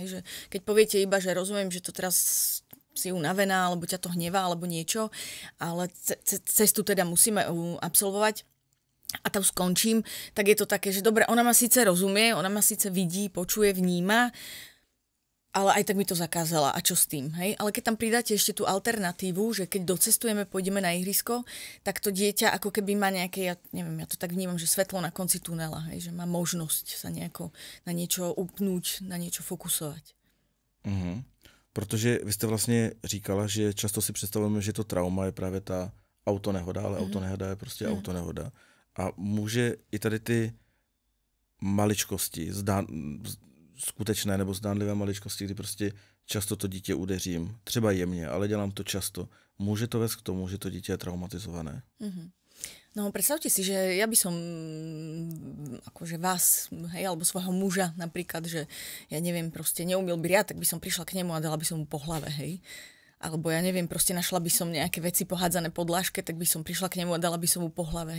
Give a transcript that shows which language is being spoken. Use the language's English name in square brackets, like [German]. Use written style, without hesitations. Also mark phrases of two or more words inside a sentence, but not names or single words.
[Slovak] Že keď poviete iba, že rozumiem, že to teraz si unavená, alebo ťa to hnevá, alebo niečo, ale cestu teda musíme absolvovať a tam skončím, tak je to také, že dobre, ona ma síce rozumie, ona ma síce vidí, počuje, vníma, ale aj tak mi to zakázala. A čo s tým? Hej? Ale keď tam pridáte ešte tú alternatívu, že keď docestujeme, pôjdeme na ihrisko, tak to dieťa ako keby má nejaké, ja neviem, ja to tak vnímam, že svetlo na konci tunela, hej? Že má možnosť sa nejako na niečo upnúť, na niečo fokusovať. [Czech] Protože vy jste vlastně říkala, že často si představujeme, že to trauma je právě ta autonehoda, ale autonehoda je prostě autonehoda. A může i tady ty maličkosti, skutečné nebo zdánlivé maličkosti, kdy prostě často to dítě udeřím, třeba jemně, ale dělám to často. Může to vést k tomu, že to dítě je traumatizované? [Slovak] No predstavte si, že ja by som akože vás, hej, alebo svojho muža napríklad, že ja neviem, proste neumil briať, tak by som prišla k nemu a dala by som mu po hlave, hej. Alebo ja neviem, proste našla by som nejaké veci pohádzané pod dláške, tak by som prišla k nemu a dala by som mu po hlave.